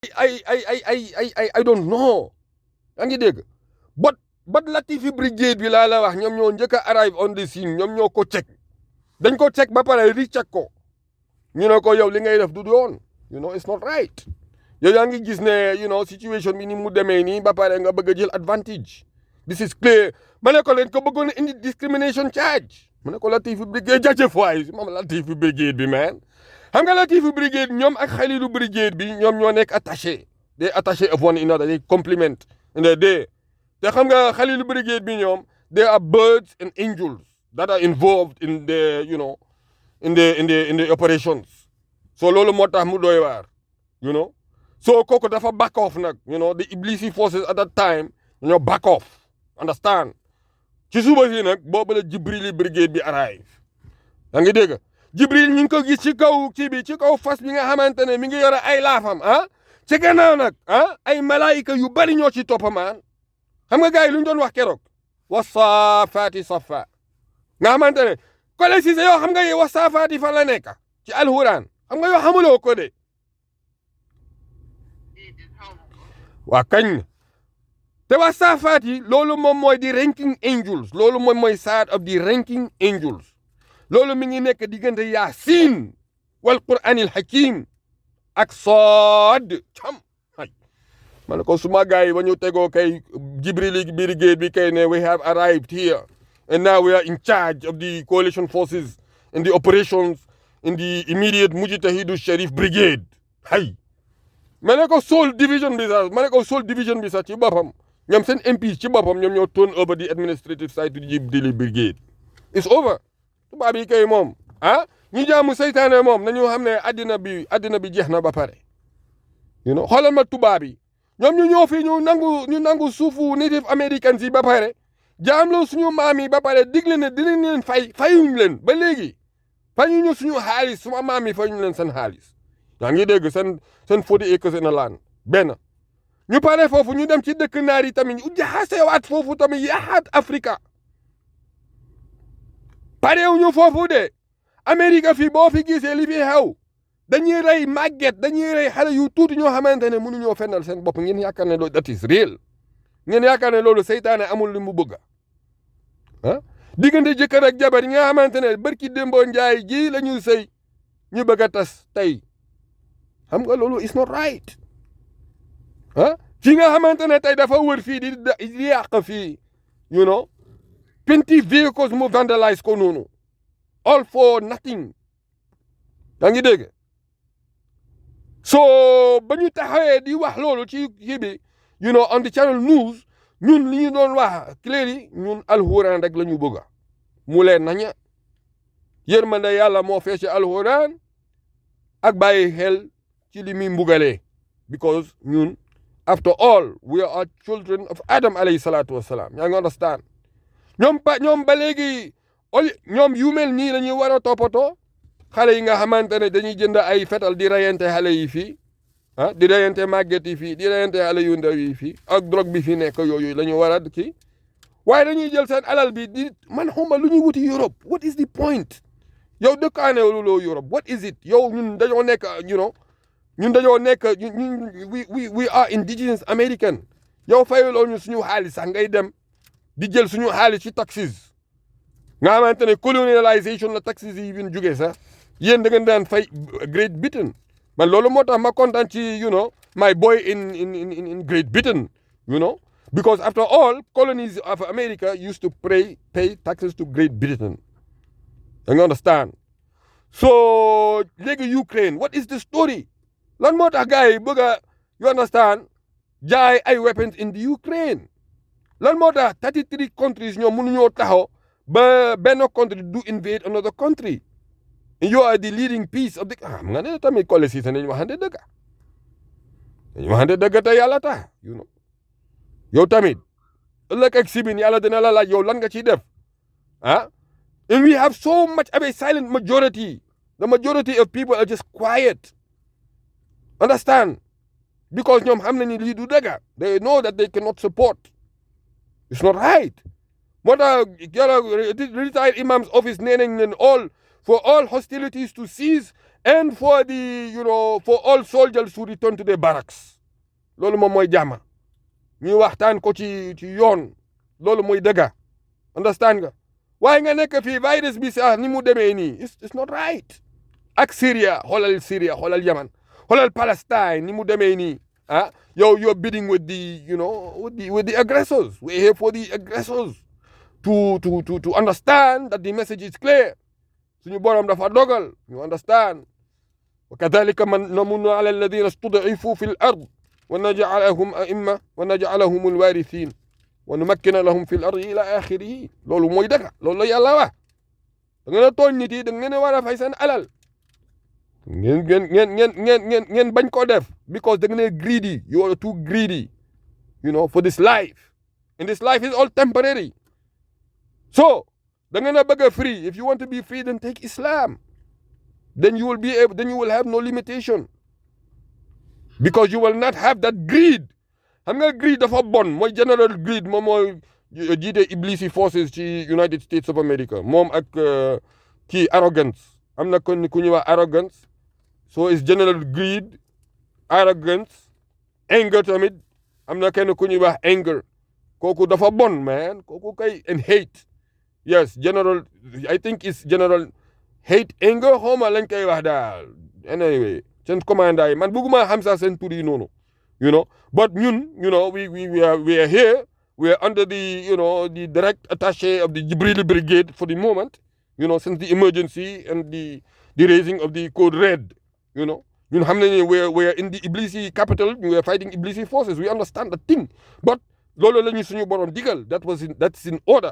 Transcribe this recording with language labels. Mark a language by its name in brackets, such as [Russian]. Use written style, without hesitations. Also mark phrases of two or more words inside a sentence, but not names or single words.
[English] I don't know. [Wolof] yaa ngi dégg but Latifi Brigade bi laa la wax ñoom ñoo njëkk a [English] arrive on the scene [Wolof] ñoom ñoo ko check dañ ko check ba pare recheck ko ñu ne ko yow li ngay def du yoon [English] it's not right [Wolof] yow yaa ngi gis ne situation bi ni mu demee nii ba pare nga bëgg a jël [English] advantage this is clear [Wolof] ma ne ko leen ko bëggoon a indi [English] discrimination charge [Wolof] ma ne ko Latifi Brigade jaajëf waay moom Latifi Brigade bi man xam nga Latifi Brigade ñoom ak Khalilou Brigade bi ñoom ñoo nekk attaché [English] they attaché of one another they complement [Wolof] te xam nga Khalilou Brigade bi ñoom [English] they are birds and angels that are involved in the in the operations so [Wolof] loolu moo tax mu doy waar so kooku dafa [English] back off [Wolof] nag [English] the Iblisi forces at that time [Wolof] dañoo [English] back off [Wolof] understand ci suba si nag boobu la Jibril Brigade bi arrive yaa ngi dégg Jibril ñu ngi ko gis ci kaw kii bi ci kaw fas bi nga xamante ne mi ngi yore ay laafam ci gannaaw nag ay malaayika yu bari ñoo ci toppamaan xam nga gars yi lu ñu doon wax keroog wasaafaati safa nga xamante ne Kole Cissé yow xam nga yow wasaafaati fan la nekk ci alxuraan xam nga yow xamuloo ko de waa kañ te wasaafaati loolu moom mooy di [English] ranking angels [Wolof] loolu moom mooy [English] side of the ranking angels [Wolof] loolu mi ngi nekk diggante Yaasin wal Qur'anil Hakim ak Sood cam ma ne ko suma gars yi ba ñu tegoo kay Jibril Brigade bi kay [English] ne we have arrived here and now we are in charge of the coalition forces in the operations in the immediate Mujtahidu Sharif Brigade [Wolof] ma ne ko Soul division bi sax ci boppam ñoom seen MP ci boppam ñoom ñoo [English] turn over the administrative side to the Jibril Brigade it's over [Wolof] tubaab yi kay moom ñu jaamu seytaane moom nañu xam ne addina bi jeex na ba pare xoolal ma tubaab yi ñoom ñu ñëw fii ñu nangu suufu [English] native americans [Wolof] yi ba pare jaamloo suñu maam yi ba pare digle ne dinañ leen fayuñ leen ba léegi fayuñu suñu xaalis suma maam yi fayuñ leen seen xaalis yaa ngi dégg seen [English] 40 acres in a land [Wolof] benn ñu pare foofu ñu dem ci dëkk naar yi tamit ñu jaxasewaat foofu tamit yaxaat Afrika parewuñu foofu de Amérique fii boo fi gisee li fi xew dañuy rey màgget dañuy rey xale yu tuuti ñoo xamante ne mënuñoo fennal seen bopp ngeen yaakaar ne loolu [English] that is real [Wolof] ngeen yaakaar ne loolu seytaane amul li mu bëgg diggante jëkkër ak jabar yi nga xamante ne barki démboo njaay ji la ñuy sëy ñu bëgg a tas tey xam nga loolu [English] is not right [Wolof] ki nga xamante ne tey dafa wër fii di yàq fii 20 vehicles mu vandalize ko noonu [English] all for nothing [Wolof] yaa ngi dégg so ba ñu taxawee di wax loolu ci kii bi [English] on the channel [Wolof] news ñun li ñu doon wax clearly ñun alxuraan rek la ñu bëgg mu leen naña yërmande yàlla moo fees ci alxuraan ak bàyyi xel ci li muy mbugalee because ñun [English] after all we are children of Adam [Arabic] عليه الصلاة والسلام [Wolof] yaa ngi understand ñoom ba léegi ñoom yu mel nii la ñuy war a toppatoo xale yi nga xamante ne dañuy jënd ay fetal di reyante xale yi fii di reyante màgget yi fii di reyante xale yu ndaw yi fii ak drogue bi fi nekk yooyu la ñu war a kii waaye dañuy jël seen alal bi di man xuma lu ñuy wuti Europe [English] what is the point [Wolof] yow dëkkaane loo Europe [English] what is it [Wolof] yow ñun dañoo nekk ñun dañoo nekk [English] we are indigenous American [Wolof] yow fayaloo ñu suñu xaalis sax ngay dem di jël suñu xaalis ci taxes nga xamante ne colonialisation la taxes yi bin jógee sax yéen da ngeen daan fay Great Britain man loolu moo tax ma kontaan ci [English] my boy in Great Britain because after all colonies of America used to pay taxes to Great Britain you understand so léegi Ukraine what is the story [Wolof] lan moo tax gars yi bëgg a [English] you understand [Wolof] jaay ay [English] weapons in the Ukraine [Wolof] lan moo tax [English] 33 countries [Wolof] ñoom mënuñoo taxaw ba benn [English] country do invade another country and you are the leading piece of the [Wolof] nga ne tamit Kole Cissé nañu waxante dëgg te yàlla tax yow tamit ëllëg ak sibin yàlla dina la laaj yow lan nga ciy def [English] and we have so much of a silent majority the majority of people are just quiet understand because [Wolof] ñoom xam nañu lii du dëgg [English] they know that they cannot support it's not right [Wolof] moo tax [English] retired imam's office [Wolof] nee nañ leen [English] for all hostilities to cease and for the for all soldiers to return to their barracks. [Wolof] Loolu moom mooy jàmm ñu waxtaan ko ci yoon loolu mooy dëgg understand nga waaye nga nekk fii virus bi sax ni mu demee nii [English] it's not right [Wolof] ak Syria xoolal Yaman xoolal Palestine ni mu demee nii [English] you're bidding with the with the aggressors. We're here for the aggressors to understand that the message is clear. [Wolof] Suñu borom dafa dogal [English] you understand [Arabic] وكذلك نمن على الذين استضعفوا في الأرض ونجعلهم أئمة ونجعلهم الوارثين ونمكن لهم في الأرض إلى آخره. [Wolof] Loolu mooy dëgg loolu la yàlla wax da ngeen a tooñ nit yi da ngeen a war a fay seen alal ngeen bañ ko def because da ngeen a greedy. [English] You are too greedy for this life, and this life is all temporary. [Wolof] So da ngeen a bëgg a free. [English] If you want to be free, then take Islam. Then you will have no limitation because you will not have that greed. [Wolof] Xam nga greed dafa bon mooy general greed moom mooy jiite Iblisi forces ci United States of America moom ak kii arrogance am na ku ñuy wax arrogance. [English] So it's general greed, arrogance, anger [Wolof] tamit am na kenn ku ñuy wax anger kooku dafa bon man kooku kay [English] and hate. Yes, general, I think it's general hate, anger, [Wolof] xawma lañ koy wax daal. Anyway, seen commanda yi man bëgguma xam sax seen tur yi noonu, [English] but ñun, we are here, we are under the direct attaché of the Jibril Brigade for the moment, since the emergency and the raising of the code red, [Wolof] ñun xam nañu [English] we are in the Iblisi capital, we are fighting Iblisi forces, we understand the thing, but [Wolof] loolu la ñu suñu borom digal, [English] that's in order.